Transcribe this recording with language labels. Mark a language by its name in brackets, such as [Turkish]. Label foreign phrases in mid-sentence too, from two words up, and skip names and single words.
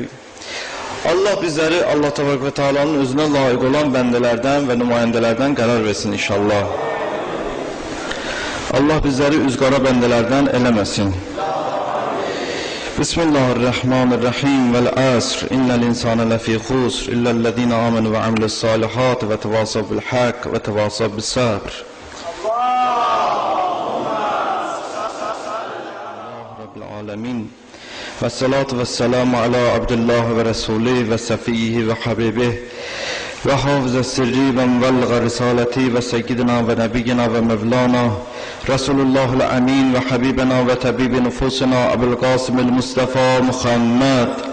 [Azerbaijani] Allah bizləri [Arabic] الله تبارك وتعالى [Azerbaijani] özünə layiq olan bəndələrdən və nümayəndələrdən qərar versin inşallah. Allah bizləri üzqara bəndələrdən eləməsin. [Arabic] بسم الله الرحمن الرحيم والعصر إن الإنسان لفي خسر إلا الذين آمنوا وعملوا الصالحات وتواصوا بالحق وتواصوا بالصبر. رب العالمين. والصلاة والسلام على عبد الله ورسوله وصفيه وحبيبه وحافظ سره ومبلغ رسالاته وسيدنا ونبينا ومولانا رسول الله الأمين وحبيبنا وطبيب نفوسنا أبي القاسم المصطفى محمد